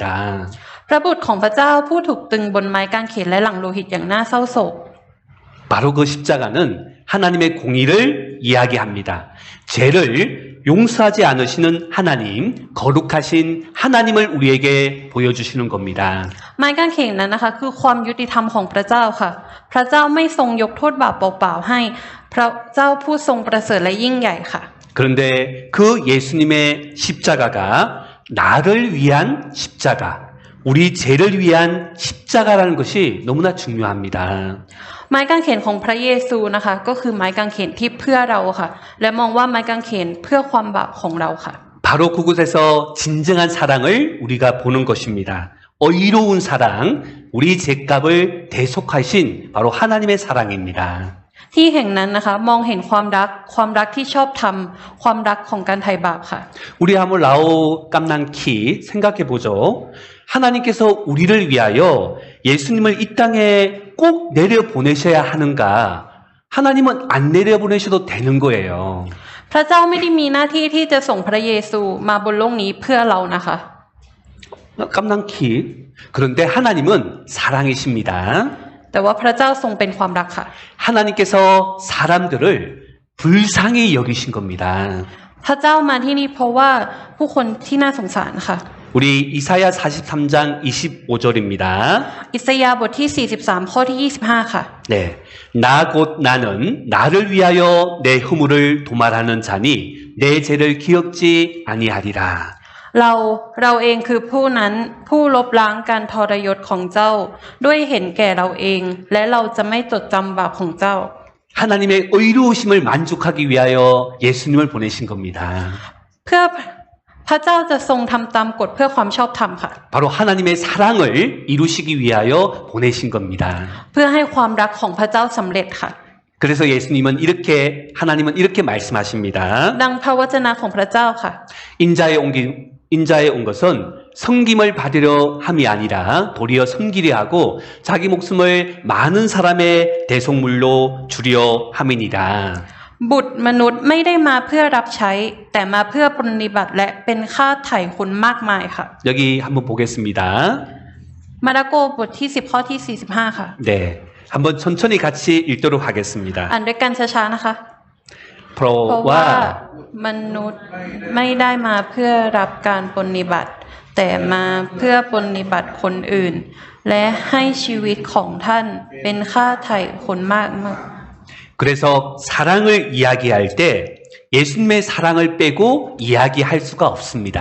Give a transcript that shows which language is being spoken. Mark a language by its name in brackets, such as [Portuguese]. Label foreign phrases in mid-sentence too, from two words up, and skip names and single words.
[Thai] พระบุตรของพระเจ้าผู้ถูกตึงบนไม้กางเขนและหลั่งโลหิตอย่างน่าเศร้าโศก [Korean] 바로 그 십자가는 하나님의 공의를 이야기합니다. 죄를 용서하지 않으시는 하나님, 거룩하신 하나님을 우리에게 보여주시는 겁니다. [Thai] ไม้กางเขนนั้นนะคะคือความยุติธรรมของพระเจ้าค่ะ พระเจ้าไม่ทรงยกโทษบาปเปล่าๆให้ พระเจ้าผู้ทรงประเสริฐและยิ่งใหญ่ค่ะ [Korean] 그런데 그 예수님의 십자가가 나를 위한 십자가, 우리 죄를 위한 십자가라는 것이 너무나 중요합니다. [Thai] ไม้กางเขนของพระเยซูนะคะก็คือไม้กางเขนที่เพื่อเราค่ะ และมองว่าไม้กางเขนเพื่อความบาปของเราค่ะ [Korean] 바로 그곳에서 진정한 사랑을 우리가 보는 것입니다. 의로운 사랑, 우리 죄값을 대속하신 바로 하나님의 사랑입니다. [Thai] ที่แห่งนั้นนะคะมองเห็นความรักที่ชอบธรรมความรักของการไถ่บาปค่ะ [Korean] 우리 한번 라오 깜난키 생각해 보죠. 하나님께서 우리를 위하여 예수님을 이 땅에 꼭 내려 보내셔야 하는가? 하나님은 안 내려 보내셔도 되는 거예요. [Thai] พระเจ้าไม่ได้มีหน้าที่ที่จะส่งพระเยซูมาบนโลกนี้เพื่อเรานะคะ 깜난키. [Korean] 그런데 하나님은 사랑이십니다. [Thai] แต่ว่าพระเจ้าทรงเป็นความรักค่ะ [Korean] 하나님께서 사람들을 불쌍히 여기신 겁니다. [Thai] พระเจ้ามาที่นี่เพราะว่าผู้คนที่น่าสงสารค่ะ [Korean] 우리 이사야 43장 25절입니다. [Thai] อิสยาห์บทที่43ข้อที่25ค่ะ [Korean] 네. 나 곧 나는 나를 위하여 내 허물을 도말하는 자니 내 죄를 기억지 아니하리라. [Thai] เราเองคือผู้นั้นผู้ลบล้างการทรยศของเจ้า ด้วยเห็นแก่เราเอง และเราจะไม่จดจำบาปของเจ้า [Korean] 하나님의 의로우심을 만족하기 위하여 예수님을 보내신 겁니다. [Thai] เพื่อพระเจ้าจะทรงทำตามกฎเพื่อความชอบธรรมค่ะ [Korean] 바로 하나님의 사랑을 이루시기 위하여 보내신 겁니다. [Thai] เพื่อให้ความรักของพระเจ้าสำเร็จค่ะ [Korean] 그래서 하나님은 이렇게 말씀하십니다. [Thai] ดังพระวจนะของพระเจ้าค่ะ [Korean] 인자에 온 것은 섬김을 받으려 함이 아니라 도리어 섬기려 하고 자기 목숨을 많은 사람의 대속물로 주려 함이니라. [Thai] บุตรมนุษย์ไม่ได้มาเพื่อรับใช้ แต่มาเพื่อปรนนิบัติและเป็นค่าไถ่คนมากมายค่ะ [Korean] 여기 한번 보겠습니다. [Thai] มาระโกบทที่10ข้อที่45ค่ะ [Korean] 네. 한번 천천히 같이 읽도록 하겠습니다. [Thai] อ่านด้วยกันช้าๆนะคะ เพราะว่า เพราะว่า มนุษย์ไม่ได้มาเพื่อรับการปรนนิบัติ แต่มาเพื่อปรนนิบัติคนอื่น และให้ชีวิตของท่านเป็นค่าไถ่คนมากมาย [Korean] 그래서 사랑을 이야기할 때 예수님의 사랑을 빼고 이야기할 수가 없습니다.